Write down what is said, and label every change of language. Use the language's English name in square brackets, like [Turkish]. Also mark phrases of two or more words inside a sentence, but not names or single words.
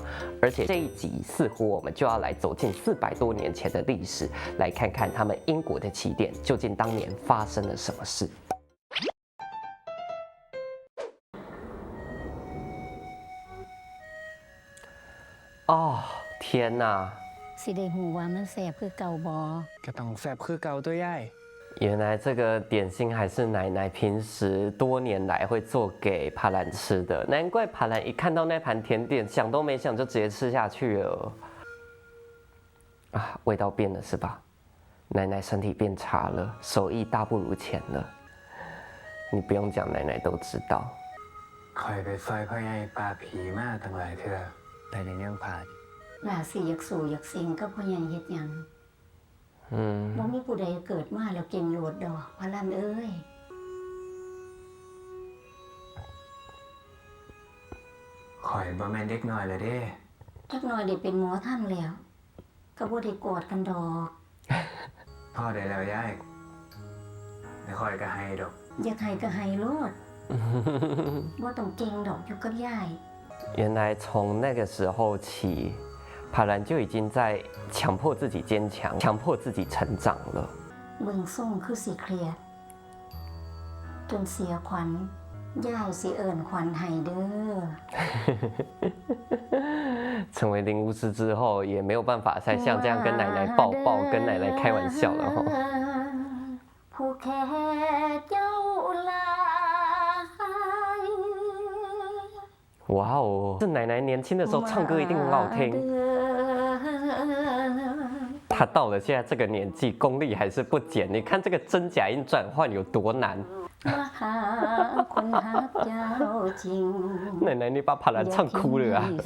[Chinese] 而且这一集似乎我们就要来走进400多年前的历史，来看看他们英国的起点究竟当年发生了什么事。哦，天哪！ [Northeastern Thai] สิได้หูว่ามันแสบคือเก่าบ่ ก็ต้องแสบคือเก่าตัวยาย。 [Chinese] 原来这个点心还是奶奶平时多年来会做给帕兰吃的，难怪帕兰一看到那盘甜点，想都没想就直接吃下去了。啊，味道变了是吧？奶奶身体变差了，手艺大不如前了。你不用讲，奶奶都知道。 [Northeastern Thai] คอยไปซอยพ่อใหญ่ป่าผีมาตั้งหลายเทื่อแต่ในเรื่องผ่าน หลาสิอยากสู่อยากสิงกับพ่อใหญ่เฮ็ดหยังบ่มีผู้ใดเกิดมาแล้วเก่งโลดดอกพะลันเอ้ย คอยบ่แม่นเด็กน้อยเลยเด้ จักหน่อยได้เป็นหมอท่านแล้วก็บ่ได้กอดกันดอก พ่อได้แล้วยายแต่คอยก็ให้ดอก อยากให้ก็ให้โลดบ่ต้องเก่งดอกอยู่กับยาย [Chinese] 原来从那个时候起，帕兰就已经在强迫自己坚强，强迫自己成长了。 [Northeastern Thai] เบิ่งส่งคือสิเครียดจนเสียขวัญยายสิเอิ้นขวัญให้เด้อ [Chinese] 成为灵巫师之后，也没有办法再像这样跟奶奶抱抱，跟奶奶开玩笑了哈。 [Northeastern Thai] ผู้แค่เจ้าลา [Chinese] 哇哦，这奶奶年轻的时候唱歌一定很好听。她到了现在这个年纪，功力还是不减。你看这个真假音转换有多难。奶奶，你把帕兰唱哭了啊！